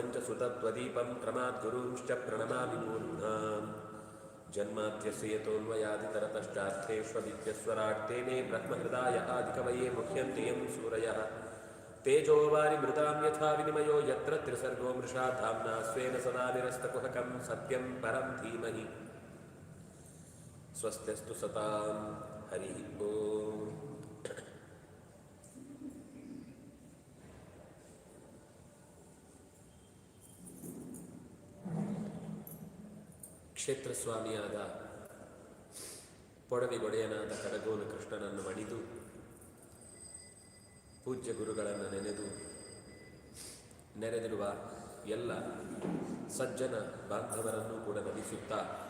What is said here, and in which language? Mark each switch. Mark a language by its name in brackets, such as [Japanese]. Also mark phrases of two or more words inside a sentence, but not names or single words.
[Sanskrit] च सुतत्वदीपं क्रमाद्गुरूंश्च प्रणमामि मूर्ध्नां जन्माद्यस्य यतोऽन्वयादितरतश्चार्थेष्वविद्यस्वराट् तेने ब्रह्महृदाय आदिकवये मुह्यन्ति यं सूरयः तेजोवारिमृतां यथा विनिमयो यत्र त्रिसर्गो मृषा धाम्ना स्वेन सदा निरस्तकुहकं सत्यं परं धीमहि स्वस्त्यस्तु सतां हरिः ओम्. [Kannada] ಕ್ಷೇತ್ರಸ್ವಾಮಿಯಾದ ಪೊಡವಿಗೊಡೆಯನಾದ ಕಡಗೋಲು ಕೃಷ್ಣನನ್ನು ಮಣಿದು ಪೂಜ್ಯ ಗುರುಗಳನ್ನು ನೆನೆದು ನೆರೆದಿರುವ ಎಲ್ಲ ಸಜ್ಜನ ಬಾಂಧವರನ್ನು ಕೂಡ ನಮಿಸುತ್ತಾ